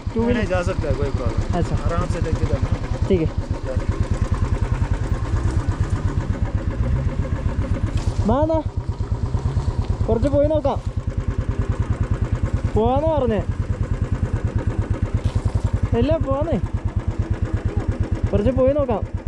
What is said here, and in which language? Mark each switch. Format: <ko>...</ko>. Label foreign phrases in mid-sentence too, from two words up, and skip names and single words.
<hi>2 व्हीलर जा सकता है, कोई प्रॉब्लम। अच्छा आराम से लेके जाना। ठीक है</hi> <ml>മാന്നാ കുറച്ച് പോയി നോക്കാം. പോവാന്ന് പറഞ്ഞേ. ഇല്ല പോവാന്നേ, കുറച്ച് പോയി നോക്കാം.</ml>